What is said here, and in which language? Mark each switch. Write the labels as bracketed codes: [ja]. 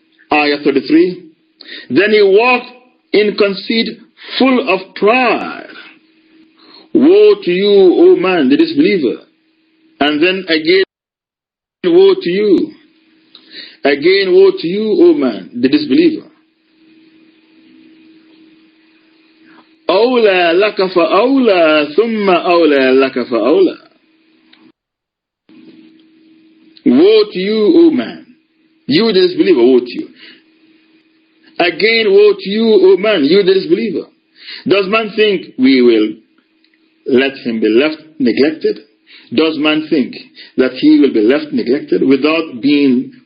[en] Ayah 33. Then he walked in conceit, full of pride. Woe to you, O man, the disbeliever. And then again, woe to you. Again, woe to you, O man, the disbeliever. [ar] أولى لك فأولى ثم أولى لك فأولى. [en] Woe to you, O man. You the disbeliever, woe to you. Again, woe to you, O man, you the disbeliever. Does man think we will let him be left neglected? Does man think that he will be left neglected without being